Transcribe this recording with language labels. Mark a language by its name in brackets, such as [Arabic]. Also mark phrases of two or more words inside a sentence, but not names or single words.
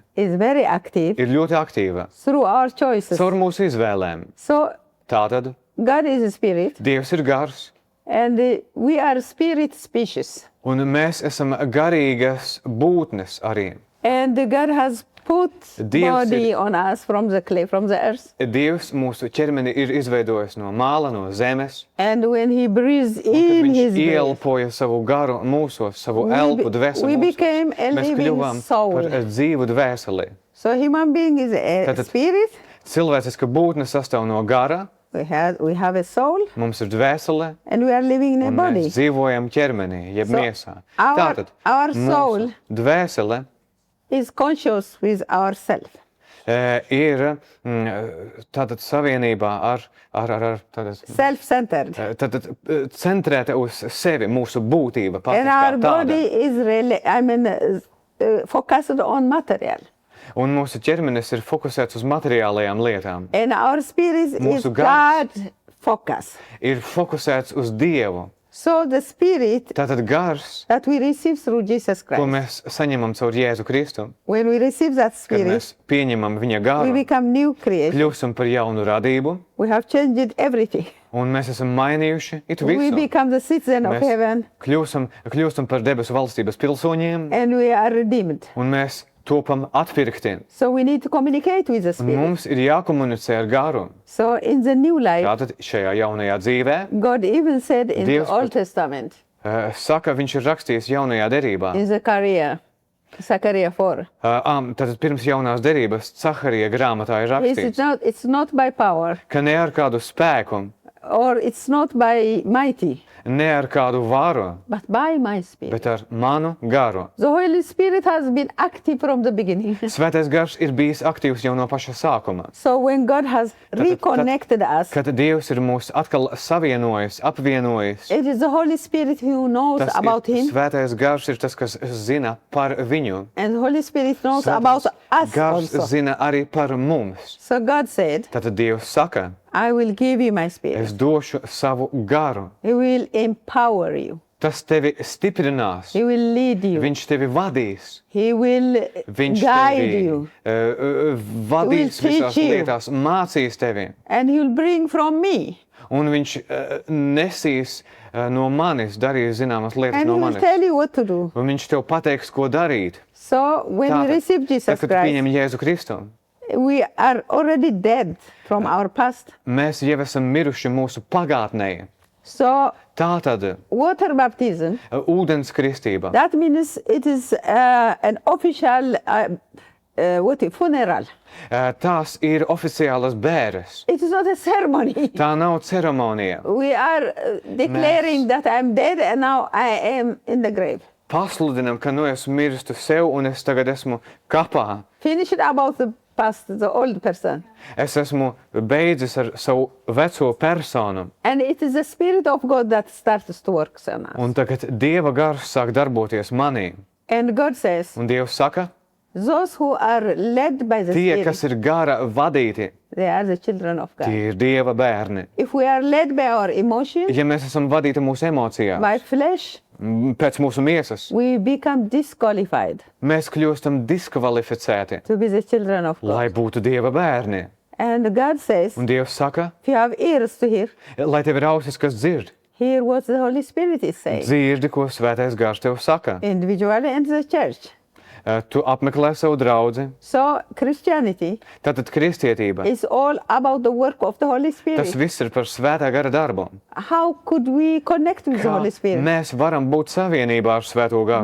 [English] is very active [Latvian] ir ļoti aktīva [English] through our choices. [Latvian] caur mūsu izvēlēm. [English] So [Latvian] Tātad [English] God is a spirit, [Latvian] Dievs ir gars, [English] and we are spirit species. [Latvian] un mēs esam garīgas būtnes arī. [English] And God has put [Latvian] Dievs [English] body on us from the clay, from the earth. [Latvian] Dievs mūsu ķermeni ir izveidojis no māla, no zemes. [English] And when He breathes [Latvian] Kad [English] in His [Latvian] viņš [English] breath, [Latvian] ielpoja savu garu mūsos, savu [English] We [Latvian] elpu, [English] be- [Latvian] dvēseli [English] we [Latvian] mūsos, [English] became a [Latvian] mēs [English] living [Latvian] kļuvām [English] soul. [Latvian] par dzīvu dvēseli. [English] so human being is a [Latvian] Tātad- [English] spirit. [Latvian] Cilvēciska būtne sastāv no gara, [English] We have a soul, [Latvian] mums ir dvēsele, [English] and we are living in a [Latvian] un [English] body. [Latvian] mēs dzīvojam ķermenī, jeb [English] So, [Latvian] miesā. [English] our- [Latvian] Tātad [English] our [Latvian] mūsu [English] soul [Latvian] dvēsele [English] Is conscious with ourself. [Latvian] ir tātad savienībā ar tātad, [English] Self-centered. [Latvian] tātad centrēta uz sevi, mūsu būtība pati [English] And [Latvian] kā [English] our [Latvian] tāda. [English] body is really, focused on material. [Latvian] Un mūsu ķermenis ir fokusēts uz materiālajām lietām. [English] And our spirit is [Latvian] Mūsu [English] God [Latvian] gars. [English] focus. [Latvian] Ir fokusēts uz Dievu. [English] So the spirit [Latvian] Tātad gars, [English] that we receive through Jesus [Latvian] ko [English] Christ, [Latvian] mēs saņemam caur Jēzu Kristu, [English] when we receive that [Latvian] kad [English] spirit, [Latvian] mēs pieņemam viņa [English] we [Latvian] garu, [English] become new creation. [Latvian] kļūstam par jaunu radību, [English] We have changed everything. [Latvian] un mēs esam mainījuši it [English] We [Latvian] visu. [English] become the citizen of [Latvian] Mēs [English] heaven, [Latvian] kļūstam par debesu valstības pilsoņiem, [English] and we are redeemed. [Latvian] un mēs topam atpirkti. [English] So we need to communicate with the [Latvian] Un [English] spirit. [Latvian] mums ir jākomunicē ar garu. [English] So in the new life, [Latvian] Tātad šajā jaunajā dzīvē, [English] God even said in [Latvian] Dievs [English] the Old Testament, [Latvian] saka, viņš ir rakstījis jaunajā derībā. [English] in Zechariah 4, [Latvian] Tātad pirms jaunās derības Caharija grāmatā ir rakstīts, [English] it's not by power, [Latvian] ka ne ar kādu spēku, [English] or it's not by mighty, [Latvian] ne ar kādu varu, [English] but by my Spirit. [Latvian] bet ar manu garu. [English] The Holy Spirit has been active from the beginning. [Latvian] Svētais gars ir bijis aktīvs jau no paša sākuma. [English] So when God has reconnected us, [Latvian] Kad Dievs ir mūs atkal savienojis, apvienojis, [English] it is the Holy Spirit who knows [Latvian] tas [English] about [Latvian] ir, [English] Him, [Latvian] Svētais gars ir tas, kas zina par viņu. [English] and the Holy Spirit knows [Latvian] Svētais [English] about us [Latvian] gars [English] also. [Latvian] zina arī par mums. [English] So God said, [Latvian] Tātad Dievs saka, [English] I will give you my [Latvian] es [English] Spirit. [Latvian] došu savu garu. [English] He will empower you. [Latvian] Tas tevi stiprinās, [English] He will lead you. [Latvian] viņš tevi vadīs, [English] He will [Latvian] viņš [English] guide [Latvian] tevi [English] you. [Latvian] Vadīs [English] He will [Latvian] visās [English] teach you. [Latvian] lietās, mācīs tevi. [English] And He will bring from me. [Latvian] Un viņš nesīs no manis, darīs zināmas lietas [English] And [Latvian] no [English] He will [Latvian] manis. [English] tell you what to do. [Latvian] Un viņš tev pateiks, ko darīt. [English] So when we receive [Latvian] tad, [English] Jesus [Latvian] kad [English] Christ, [Latvian] pieņem Jēzu Kristu, [English] we are already dead from our past. [Latvian] mēs jau esam miruši mūsu pagātnē. [English] So [Latvian] Tātad [English] water baptism, [Latvian] ūdens kristība. [English] that means it is an official funeral. [Latvian] Tās ir oficiālas bēres. [English] It is not a ceremony. [Latvian] Tā nav ceremonija. [English] We are declaring that I'm dead and now I am in the grave. [Latvian] Pasludinam, ka nu esmu mirstu sev un es tagad esmu kapā. [English] Finish it about the past, the old person. [Latvian] Es esmu beidzis ar savu veco personu. [English] And it is the Spirit of God that starts to work on us. [Latvian] Un tagad Dieva gars sāk darboties manī. [English] And God says, [Latvian] Un Dievs saka, [English] those who are led by the [Latvian] tie, [English] Spirit, [Latvian] kas ir gara vadīti, [English] they are the children of God. [Latvian] tie ir Dieva bērni. [English] If we are led by our emotions, [Latvian] Ja mēs esam vadīti mūsu emocijās, [English] by flesh, [Latvian] pēc mūsu miesas, [English] we become disqualified [Latvian] mēs kļūstam diskvalificēti, [English] to be the children of God. [Latvian] lai būtu Dieva bērni. [English] And God says, [Latvian] Un Dievs saka, [English] if you have ears to hear, [Latvian] lai tev ir ausis, kas dzird, [English] hear what the Holy Spirit is saying, [Latvian] dzirdi, ko Svētais gars tev saka. [English] individually and the church. [Latvian] Tu apmeklē savu draudzi. [English] So Christianity [Latvian] Tātad kristietība. [English] is all about the work of the Holy [Latvian] Tas [English] Spirit. [Latvian] viss ir par Svētā gara darbu. [English] How could we connect with the [Latvian] Kā [English] Holy Spirit? [Latvian] mēs varam būt savienībā ar Svēto garu?